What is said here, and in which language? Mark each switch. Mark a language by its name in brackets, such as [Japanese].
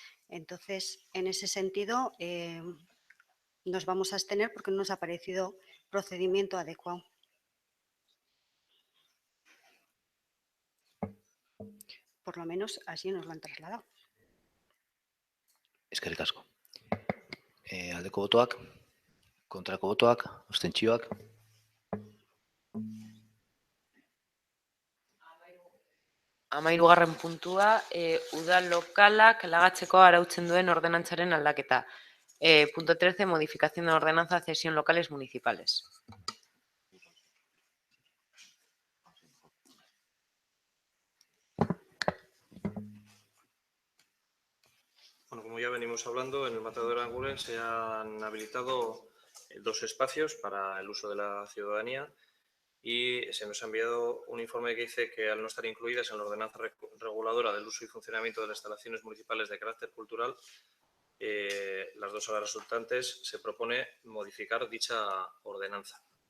[Spanish] Entonces, en ese sentido, nos vamos a abstener porque no nos ha parecido procedimiento adecuado. Por lo menos así nos lo han trasladado. [Basque] Eskerrik asko. Aldeko botoak, kontrako botoak, abstentzioak. Hamahirugarren puntua, udal lokalak lagatzeko arautzen duen ordenantzaren aldaketa. [Spanish] Punto 13, modificación de la ordenanza de cesión locales municipales. Bueno, como ya venimos hablando, en el matadero de Aranguren se han habilitado 2 espacios para el uso de la ciudadanía y se nos ha enviado un informe que dice que al no estar incluidas en la ordenanza reguladora del uso y funcionamiento de las instalaciones municipales de carácter cultural, las 2 salas resultantes, se propone modificar dicha ordenanza.